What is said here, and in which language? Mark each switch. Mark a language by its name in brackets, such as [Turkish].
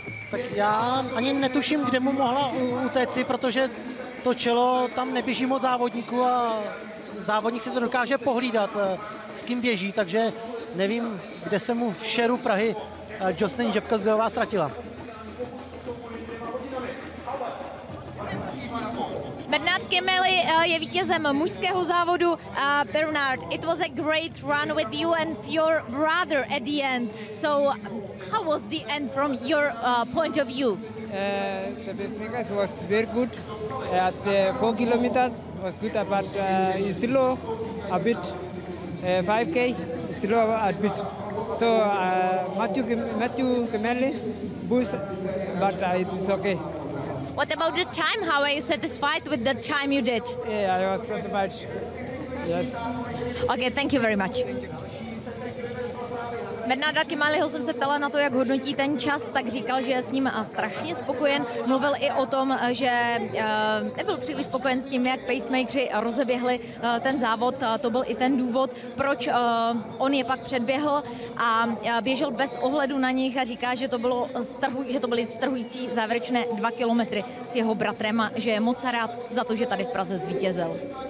[Czech] Tak já ani netuším, kde mu mohla utéci, protože to čelo, tam neběží moc závodníků a závodník si to dokáže pohlídat, s kým běží, takže nevím, kde se mu v šeru Prahy Joycelyn Jepkosgejová ztratila. Bernard Kimeli je vítězem mužského závodu. [English] Bernard, it was a great run with you and your brother at the end. So how was the end from your point of view? The pacemakers was very good. At 4 kilometers was good, but it's slow a bit. 5K slow a bit. So Matthew Kimeli boost, but it's okay. What about the time? How are you satisfied with the time you did? Yeah, I was satisfied. Yes. Okay, thank you very much. [Czech] Bernarda Kimeliho jsem se ptala na to, jak hodnotí ten čas, tak říkal, že je s ním strašně spokojen. Mluvil i o tom, že nebyl příliš spokojen s tím, jak pacemakeri rozeběhli ten závod. To byl i ten důvod, proč on je pak předběhl a běžel bez ohledu na nich a říká, že to byly strhující závěrečné 2 kilometry s jeho bratrem a že je moc rád za to, že tady v Praze zvítězil.